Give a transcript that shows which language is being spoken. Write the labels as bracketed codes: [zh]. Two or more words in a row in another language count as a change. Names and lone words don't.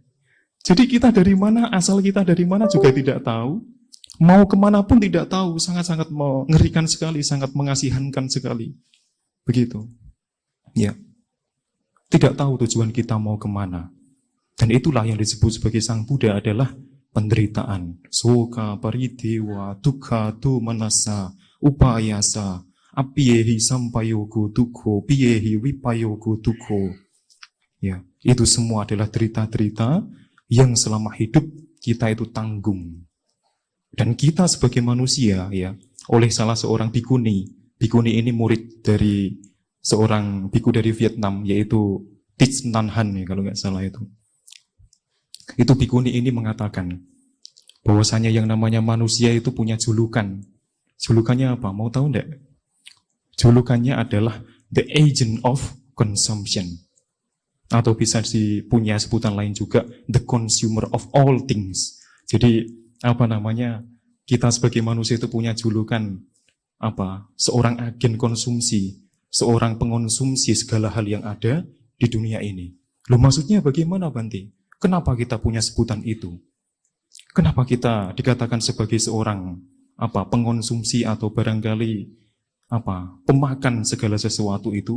[id] Jadi kita dari mana, asal kita dari mana juga tidak tahu. Mau kemana pun tidak tahu. Sangat-sangat mengerikan sekali, sangat mengasihankan sekali. Begitu. Ya. Tidak tahu tujuan kita mau kemana. Dan itulah yang disebut sebagai Sang Buddha adalah penderitaan. [pi] Soka paridewa dukkha domanassa upayasa apiyehi sampayogo dukho piyehi wipayogo dukho. [id] Ya, itu semua adalah derita-derita yang selama hidup kita itu tanggung. Dan kita sebagai manusia ya, oleh salah seorang bikuni ini murid dari seorang biku dari Vietnam, yaitu Thich Nhat Hanh ya, kalau nggak salah itu. Itu bikuni ini mengatakan bahwasanya yang namanya manusia itu punya julukan. Julukannya apa? Mau tahu enggak? Julukannya adalah [en] the agent of consumption. [id] Atau bisa punya sebutan lain juga, [en] the consumer of all things. [id] Jadi kita sebagai manusia itu punya julukan seorang agen konsumsi, seorang pengonsumsi segala hal yang ada di dunia ini. Loh, maksudnya bagaimana, Bante? Kenapa kita punya sebutan itu? Kenapa kita dikatakan sebagai seorang pengonsumsi atau barangkali pemakan segala sesuatu itu?